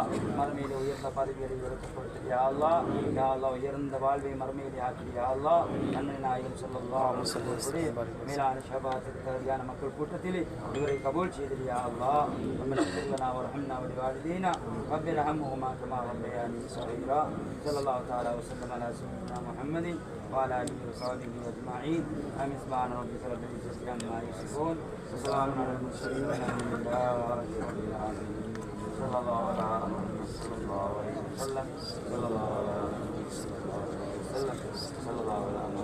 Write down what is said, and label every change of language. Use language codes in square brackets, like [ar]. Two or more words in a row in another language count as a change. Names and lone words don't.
[ta] மறுமையிலே உயர்ந்த பதவிகளை இவருக்கு கொடுத்துறியா அல்லாஹ். [ar] يا الله [ta] உயர்ந்த வாழ்வை மறுமையிலே ஆக்கிறியா அல்லாஹ். நன்மை நாயகம் [ar] صلى الله عليه وسلم [ta] மேலான ஷபாத்துக்கு தகுதியான மக்கள் கூட்டத்திலே இவரை கபூல் செய்தியா அல்லாஹ். [ar] ربنا وارحمنا ولوالدينا رب ارحمهما كما ربياني صغيرا. صلى الله تعالى وسلم على سيدنا محمد وعلى آله وصحبه أجمعين. آمين. سبحان ربك رب العزة عما يصفون وسلام على المرسلين والحمد لله رب العالمين. صلى الله عليه وسلم. صلى الله عليه وسلم.